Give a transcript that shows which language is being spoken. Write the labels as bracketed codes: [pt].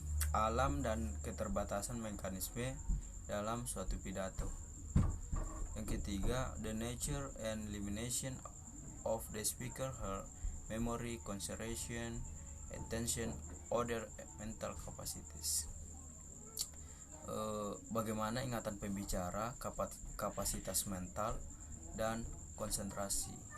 [id] Alam dan keterbatasan mekanisme dalam suatu pidato. Yang ketiga, [en] the nature and limitation of the speaker her memory, concentration, attention, other mental capacities. [id] Bagaimana ingatan pembicara, kapasitas mental, dan konsentrasi.